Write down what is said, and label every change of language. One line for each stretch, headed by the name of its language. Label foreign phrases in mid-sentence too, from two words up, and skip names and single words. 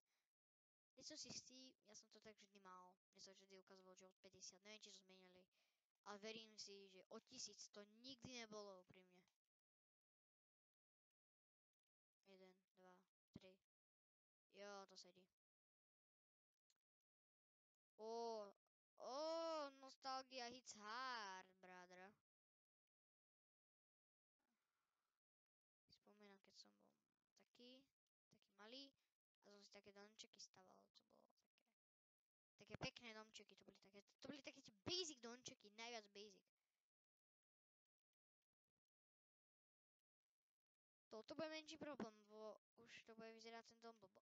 Slovak: Nie som si istý, ja som to tak vždy mal. Mne sa vždy ukazovalo, že od 50, neviem, či to zmenili. Ale verím si, že od 1000 to nikdy nebolo pri mne. 1, 2, 3. Jo, to sedí.
English: Nostalgia hits hard, brother.
Slovak: Spomínam, keď som bol taký malý a som si také domčeky staval, to bolo také pekné domčeky, to boli také tie basic domčeky, najviac basic. Toto bude menší problém, bo už to bude vyzerať ten dom blbo.